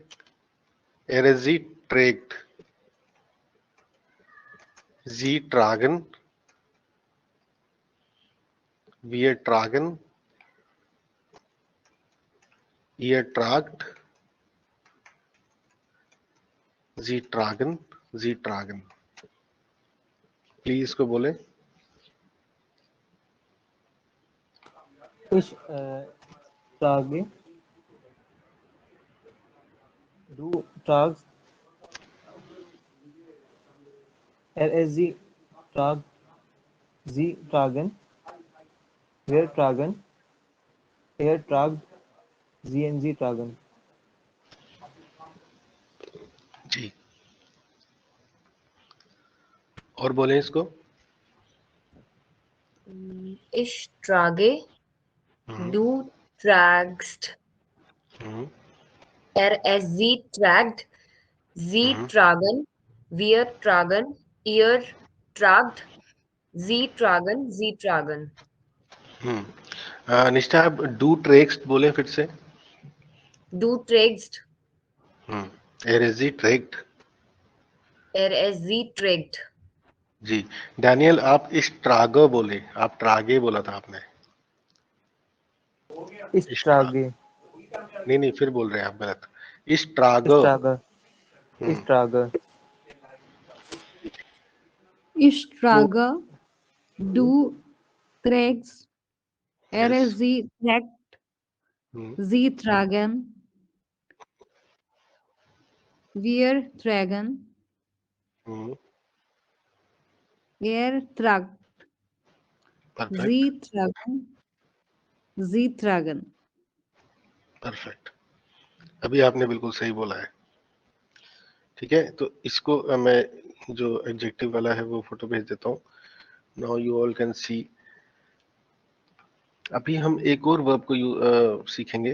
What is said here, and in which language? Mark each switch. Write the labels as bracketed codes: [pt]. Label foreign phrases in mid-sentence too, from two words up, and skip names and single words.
[de] er sie trägt, sie tragen, wir tragen, ihr tragt, sie tragen, sie tragen. [hi] प्लीज इसको बोले। [de] Ich trage. Du tragst. Sie tragt. Sie tragen. Wir tragen. Tragt. Sie tragen. [hi] जी, और बोले इसको। [de] Ich trage, du tragst, sie tragt, sie tragen, wir tragen, ihr tragt, sie tragen, sie tragen. [hi] निष्ठा आप [de] du trägst [hi] बोले फिर से। [de] Du trägst, er sie trägt. sie trägt. [hi] जी, डैनियल आप [de] ich trage [hi] बोले, आप ट्रागे बोला था आपने। [de] Ich trage. [hi] नहीं फिर बोल रहे हैं आप गलत। [de] इस Ich ट्रागे। trage. Ich trage. Ich trage, du trägst, sie trägt, sie tragen, wir tragen, tragt, sie tragen, sie tragen. [hi] परफेक्ट, अभी आपने बिल्कुल सही बोला है। ठीक है, तो इसको मैं जो एडजेक्टिव वाला है वो फोटो भेज देता हूँ। [en] now you all can see. [hi] अभी हम एक और वर्ब को सीखेंगे।